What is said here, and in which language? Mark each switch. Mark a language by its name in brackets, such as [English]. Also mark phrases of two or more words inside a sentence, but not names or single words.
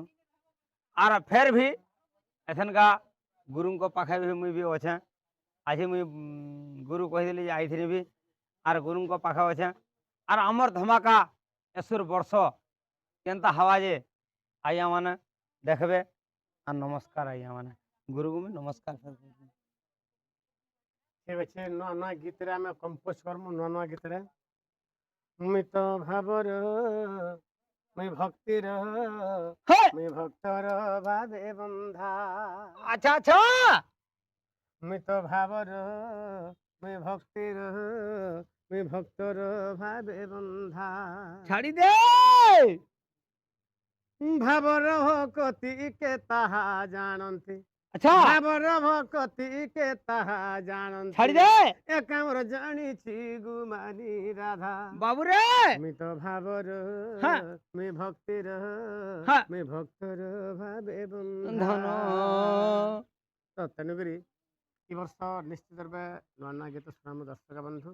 [Sambalpuri] ଆର୍ ଫେର୍ ବି ଏଥେନକା ଗୁରୁଙ୍କ ପାଖେ ବି ମୁଇଁ ବି ଅଛେଁ। ଆଜି ମୁଇଁ ଗୁରୁ କହିଦେଲି ଯେ ଆଇଥିନି ବି ଆର୍ ଗୁରୁଙ୍କ ପାଖେ ଅଛେଁ। ଆର୍ ଆମର୍ ଧମାକା ଏସୁର ବର୍ଷ କେନ୍ତା ହବା ଯେ ଆଜ୍ଞା ମାନେ ଦେଖବେ। ଆର୍ ନମସ୍କାର ଆଜ୍ଞା ମାନେ ଗୁରୁକେ ମୁଇଁ ନମସ୍କାର ଠିକ୍ ଅଛେ ନୂଆ ନୂଆ ଗୀତରେ ଆମେ କମ୍ପୋଜ କର୍ମୁ ନୂଆ ନୂଆ ଗୀତରେ ମୁଇଁ ତ ଭାବର ମୁଇଁ ଭକ୍ତିର ମୁଇଁ ଭକ୍ତର ଭାବେ ବନ୍ଧା ଆଚ୍ଛା ଆଚ୍ଛା ମୁଇଁ ତ ଭାବର ମୁଇଁ ଭକ୍ତିର ମୁଇଁ ଭକ୍ତର ଭାବେ ବନ୍ଧା ଛାଡ଼ି ଦେ ଭାବର କତି କେ ତାହା ଜାଣନ୍ତି আচ্ছা ଭାବର ଭକତି କେ ତାହା ଜାଣନ୍ତି ଛାଡ଼ି ଦେ ଏକାମ୍ର ଜାଣିଛି ଗୁମାନି ରାଧା ବାବୁ ରେ ମୁଇଁ ତ ଭାବର হ্যাঁ ମୁଇଁ ଭକ୍ତିର হ্যাঁ ମୁଇଁ ଭକ୍ତର ଭାବେ ବନ୍ଧା ধন ତ ତେଣୁକରି ଏ ବର୍ଷ ନିଶ୍ଚିତ ରୂପେ ନୂଆ ନୂଆ ଗୀତ ଶୁଣାମୁ ଦର୍ଶକ ବନ୍ଧୁ